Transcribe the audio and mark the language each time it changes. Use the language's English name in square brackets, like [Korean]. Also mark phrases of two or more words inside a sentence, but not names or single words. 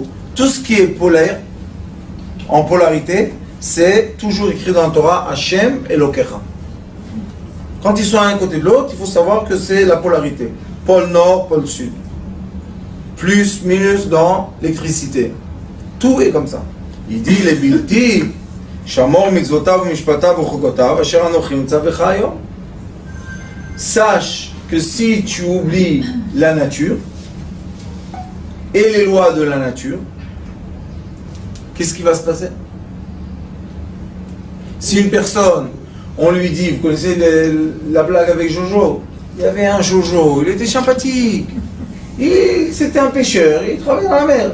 [French] Tout ce qui est polaire, en polarité, c'est toujours écrit dans la Torah, Hashem Elokecha. Quand ils sont à un côté de l'autre, il faut savoir que c'est la polarité. Pôle nord, pôle sud. Plus, minus dans l'électricité. Tout est comme ça. Il dit, les bilti, [Hebrew] שמור מצותיו משפטיו וחקותיו אשר אנכי מצוך היום. [French] Sache que si tu oublies la nature et les lois de la nature, qu'est-ce qui va se passer? Si une personne, on lui dit, vous connaissez la blague avec Jojo, il y avait un Jojo, il était sympathique, c'était un pêcheur, il travaillait dans la mer.